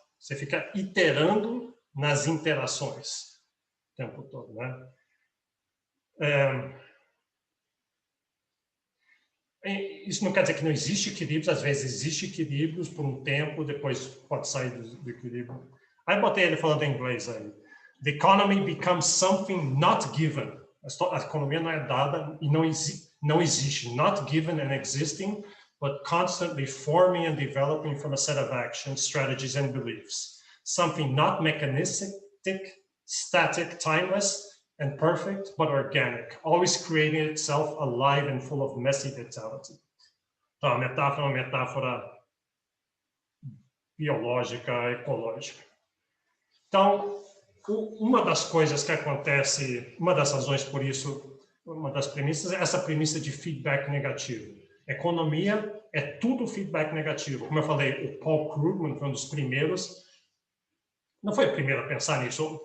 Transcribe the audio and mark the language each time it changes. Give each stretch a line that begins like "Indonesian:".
Portuguese: Você fica iterando nas interações o tempo todo, né? Isso não quer dizer que não existe equilíbrio, às vezes existe equilíbrios por um tempo, depois pode sair do equilíbrio. Aí botei ele falando em inglês aí.
English: The economy becomes something not given.
Portuguese: A economia não é dada e não existe.
English: Not given and existing, but constantly forming and developing from a set of actions, strategies, and beliefs. Something not mechanistic, static, timeless, and perfect, but organic, always creating itself alive and full of messy vitality.
Portuguese: Então, a metáfora é uma metáfora biológica, ecológica. Então, uma das coisas que acontece, uma das razões por isso, uma das premissas é essa premissa de feedback negativo. Economia é tudo feedback negativo. Como eu falei, o Paul Krugman foi um dos primeiros, não foi o primeiro a pensar nisso.